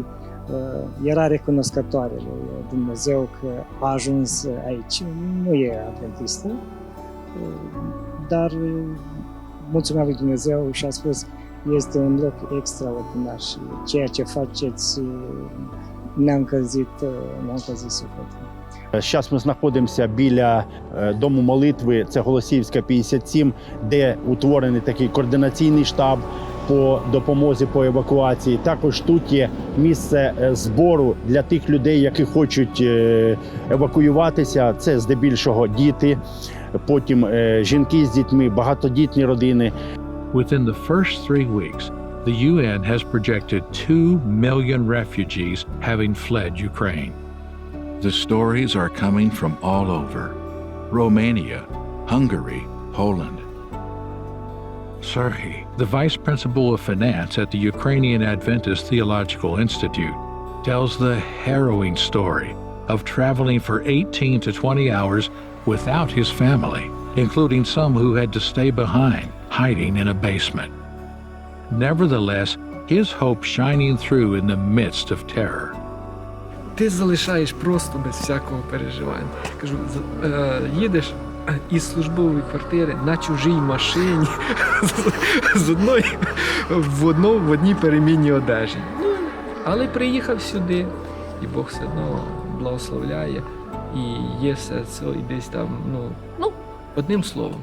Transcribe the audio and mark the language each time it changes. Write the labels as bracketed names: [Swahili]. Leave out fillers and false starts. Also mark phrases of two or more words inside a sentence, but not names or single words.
[Romanian] Era recunoscătoare lui Dumnezeu că a ajuns aici. Nu e adventistă, dar mulțumea lui Dumnezeu și a spus este un loc extraordinar și ceea ce faceți ne-a încălzit sufletul. [Ukrainian] Зараз ми знаходимося біля Дому молитви, це Голосіївська, 57, де утворений такий координаційний штаб по допомозі по евакуації. Також тут є місце збору для тих людей, які хочуть евакуюватися. Це здебільшого діти, потім жінки з дітьми, багатодітні родини. [English] Within the first 3 weeks, the UN has projected 2 million refugees having fled Ukraine. The stories are coming from all over: Romania, Hungary, Poland. Serhiy, the vice principal of finance at the Ukrainian Adventist Theological Institute, tells the harrowing story of traveling for 18 to 20 hours without his family, including some who had to stay behind, hiding in a basement. Nevertheless, his hope shining through in the midst of terror. [Ukrainian] Ти залишаєш просто без всякого переживання. Кажу, їдеш із службової квартири на чужій машині в одній перемінній одежі. Ну, але приїхав сюди, і Бог все одно благословляє, і є все це, і десь там, одним словом.